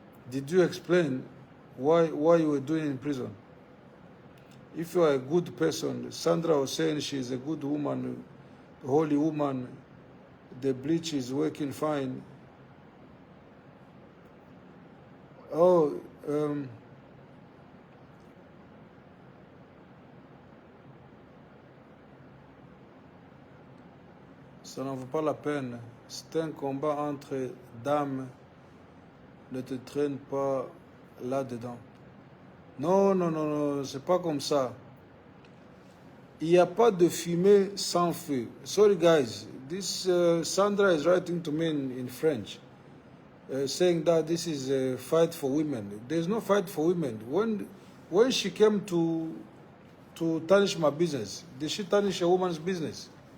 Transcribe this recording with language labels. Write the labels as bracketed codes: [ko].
[en] Did you explain why you were doing in prison? If you are a good person, Sandra was saying she's a good woman, a holy woman, the bleach is working fine. [fr] Oh, ça n'en vaut pas la peine. C'est un combat entre dames. Ne te traîne pas là-dedans. Non, non, non, non, c'est pas comme ça. Il n'y a pas de fumée sans feu. [en] Sorry, guys. This Sandra is writing to me in French, saying that this is a fight for women. There's no fight for women. When she came to tarnish my business, did she tarnish a woman's business?